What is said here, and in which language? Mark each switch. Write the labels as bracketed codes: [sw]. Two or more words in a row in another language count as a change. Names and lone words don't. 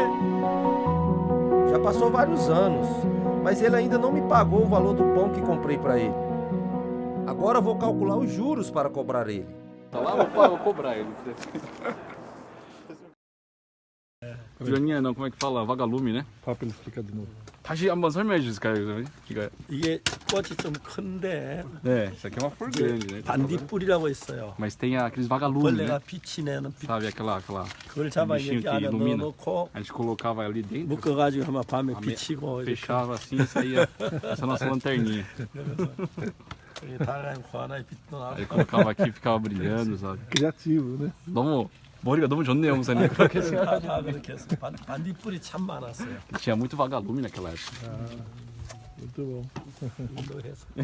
[pt] Já passou vários anos, mas ele ainda não me pagou o valor do pão que comprei para ele. Agora vou calcular os juros para cobrar ele. Tá lá, vou cobrar ele. Joaninha não, como é que fala? Vagalume, né? Fala pra ele explicar de novo. [ko] 다시 한번 설명해 주세요, cara. 이게 꽃이 좀 큰데. [pt] É, isso aqui é uma flor grande, né? [ko] 반딧불이라고 있어요. [pt] Mas tem aqueles vagalumes, [ko] 벌레가 [pt] né? [ko] 빛이 내는 빛. [pt] Sabe aquela [ko] 그걸 잡아 [pt] bichinho [ko] 여기 [pt] que [ko] 안에 [pt] ilumina? [ko] 넣어놓고 [pt] A gente colocava ali dentro. [ko] 묶어가지고 하면 밤에 비치고 [pt] fechava assim e saía essa nossa lanterninha. Aí colocava aqui e ficava brilhando, sabe? Criativo, né? [ko] 머리가 너무 좋네요, 목사님. 그렇게 그렇게 해서 반딧불이 참 많았어요. [pt] tinha muito vagalume naquela época. Muito bom. [ko] 운동해서.